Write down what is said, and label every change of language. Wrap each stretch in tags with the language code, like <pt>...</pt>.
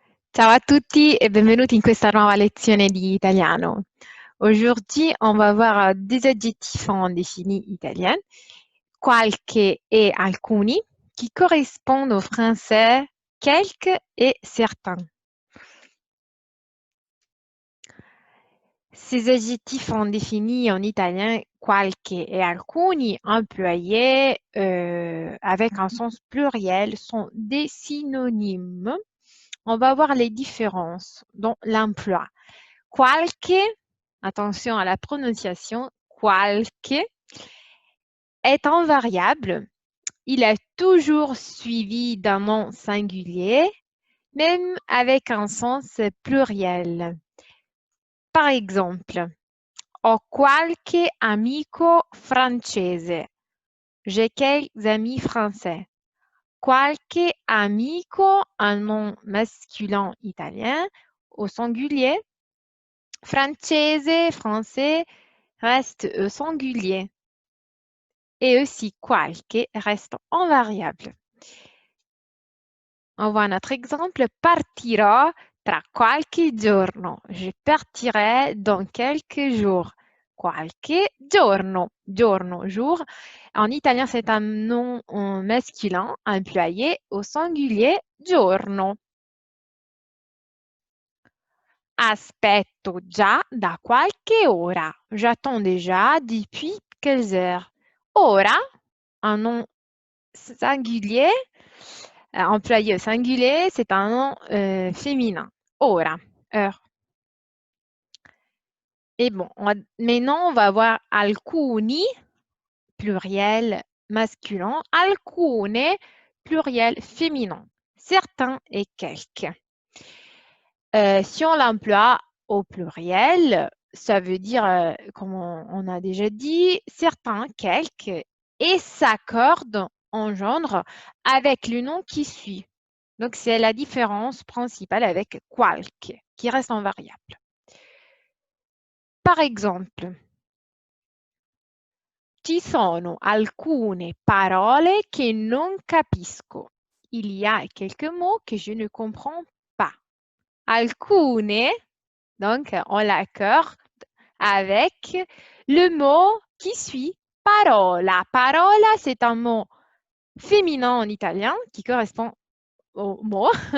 <it>Ciao a tutti e benvenuti in questa nuova lezione di italiano.</it> <fr>Aujourd'hui, on va voir des adjectifs en défini italien, qualche et alcuni, qui correspondent au français quelques et certains. Ces adjectifs en défini en italien qualche et alcuni employés avec un sens pluriel sont des synonymes. On va voir les différences dans l'emploi. Qualche, attention à la prononciation, qualche est un variable. Il est toujours suivi d'un nom singulier, même avec un sens pluriel. Par exemple,</fr> <it>ho qualche amico francese.</it> <fr>J'ai quelques amis français.</fr> <it>Qualche amico,</it> <fr>un nom masculin italien au singulier. Francese, français, reste au singulier. Et aussi qualche reste en variable. On voit notre exemple.</fr> <it>Partirò tra qualche giorno.</it> <fr>Je partirai dans quelques jours.</fr> <it>Qualche giorno.</it> <fr>Giorno, jour. En italien, c'est un nom masculin employé au singulier giorno.</fr> <it>Aspetto già da qualche ora.</it> <fr>J'attends déjà depuis quelques heures. Ora, un nom singulier, employé au singulier, c'est un nom féminin. Ora, heure. Et bon, maintenant, on va voir alcuni, pluriel masculin, alcune, pluriel féminin. Certains et quelques. Si on l'emploie au pluriel, ça veut dire, comme on a déjà dit, certains, quelques, et s'accorde en genre avec le nom qui suit. Donc, c'est la différence principale avec qualche, qui reste en variable. Par exemple,</fr> <it>ci sono alcune parole che non capisco.</it> <fr>Il y a quelques mots que je ne comprends pas. Alcune, donc on l'accorde avec le mot qui suit, parola. Parola, c'est un mot féminin en italien qui correspond au mot.</fr>